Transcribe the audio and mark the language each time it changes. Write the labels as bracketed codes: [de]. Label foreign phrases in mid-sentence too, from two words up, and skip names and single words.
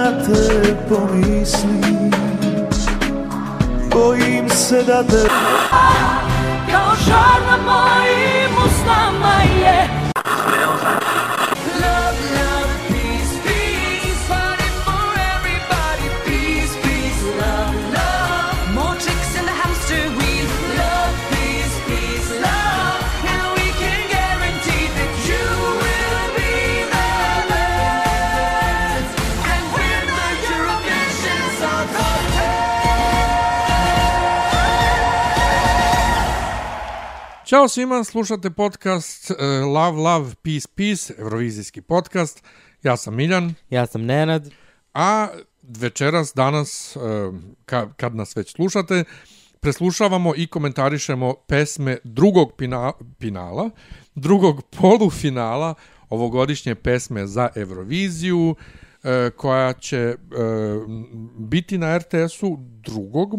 [sr] te pomislim, bojim se da te kao žar na mojim usnama je. [en] Love, love, peace, peace, fighting for everybody, peace, peace, love, love, more tricks in the hamster wheel, love, peace, peace, love, and we can guarantee that you will be the best, and win the Eurovision Song Contest. [sr] Ćao svima, slušate podcast Love, Love, Peace, Peace, Eurovizijski podcast. Ja sam Miljan. Ja sam Nenad. A večeras, danas, kad nas već slušate, preslušavamo i komentarišemo pesme drugog polufinala ovogodišnje pesme za Euroviziju, koja će biti na RTS-u 2.